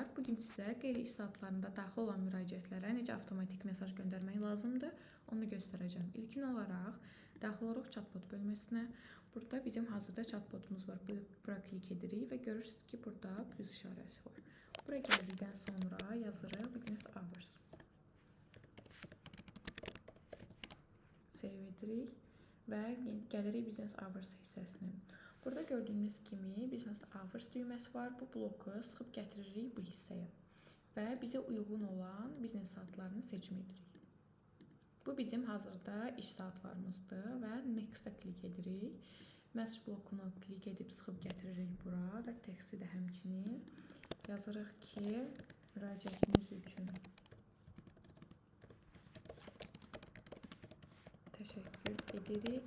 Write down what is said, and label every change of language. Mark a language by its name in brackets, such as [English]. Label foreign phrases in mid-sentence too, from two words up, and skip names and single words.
[Azerbaijani] Bugün sizə qeyri-iş saatlarında daxil olan müraciətlərə necə avtomatik mesaj göndərmək lazımdır, onu göstərəcəm. İlkin olaraq daxil oluruq chatbot bölməsinə. Burada bizim hazırda chatbotumuz var. Bura klik edirik və görürsünüz ki, burada plus işarəsi var. Buraya gəldikdən sonra yazırıq [English] business hours. [Azerbaijani] Save edirik və gəlirik [English] business hours [Azerbaijani] hissəsinə. Burada gördüyünüz kimi [English] business hours [Azerbaijani] düyməsi var. Bu bloku sıxıb gətiririk bu hissəyə və bizə uyğun olan biznes saatlarını seçim edirik. Bu bizim hazırda iş saatlarımızdır və next-ə klik edirik. Message blokunu klik edib sıxıb gətiririk bura və teksti də həmçinin yazırıq ki, müraciətiniz üçün təşəkkür edirik.